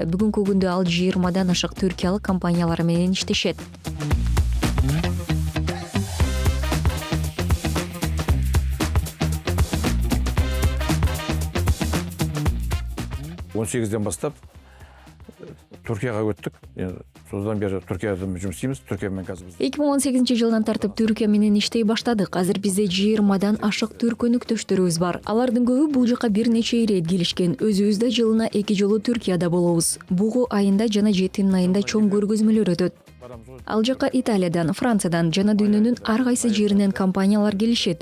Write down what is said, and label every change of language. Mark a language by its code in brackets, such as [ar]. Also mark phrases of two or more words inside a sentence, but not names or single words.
[ky] Бүгүнкү күндө ал 20дан ашык түркиялык компаниялар менен иштешет. Он 18-ден баштап Түркияга өттүк. [kk] Содан бери Түркияда жұмыс істейміз. Түркия менен қазір біз [ky] 2018-жылдан тартып Түркия менен иштей баштадык. Азыр бизде 20дан ашык түрк өнөктөштөрүбүз бар. Алардын көбү бул жака бир нече ирет келишкен. Өзүбүз да жылына 2 жолу Түркияда болобуз. Бугу айында жана Жетин айында чоң көргөзмөлөр өтөт. Ал жака Италиядан, Франциядан жана дүйнөнүн ар кайсы жеринен компаниялар келишет.